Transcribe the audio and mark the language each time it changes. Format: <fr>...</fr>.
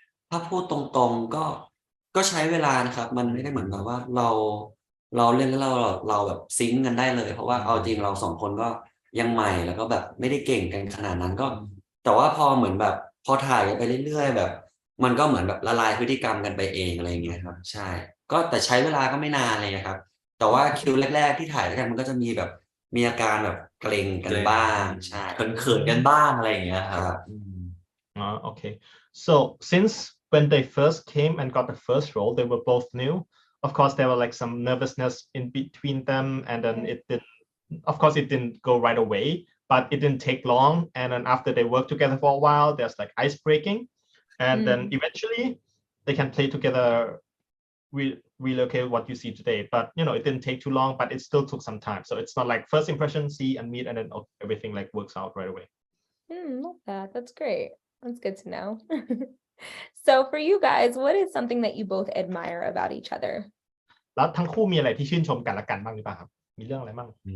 <th>ถ้าพูดตรงๆก็ใช้เวลานะครับ มันไม่ได้เหมือนแบบว่าเราเล่นแล้วเราแบบซิงค์กันได้เลย เพราะว่าเอาจริงเราสองคนก็ยังใหม่แล้วก็แบบไม่ได้เก่งกันขนาดนั้นก็ แต่ว่าพอเหมือนแบบพอถ่ายกันไปเรื่อยๆแบบ มันก็เหมือนแบบละลายพฤติกรรมกันไปเองอะไรอย่างเงี้ยครับ ใช่ ก็แต่ใช้เวลาก็ไม่นานเลยนะครับ แต่ว่าคิวแรกๆที่ถ่ายด้วยกันมันก็จะมีแบบมีอาการแบบเกรงกันบ้างใช่ เขินๆกันบ้างอะไรอย่างเงี้ยค รั รับ</th> <en>Oh, okay. So since when they first came and got the first role, they were both new. Of course, there were like some nervousness in between them, and then it didn't go right away, but it didn't take long. And then after they worked together for a while, there's like ice breaking, and then eventually they can play together. Relocate what you see today, but it didn't take too long, but it still took some time. So it's not like first impression, see and meet, and then everything like works out right away. Love that. That's great. That's good to know. So for you guys, what is something that you both admire about each other?</en> <th>แล้วทั้งคู่มีอะไรที่ชื่นชมกันและกันบ้างหรือเปล่าครับมีเรื่องอะไรบ้าง</th>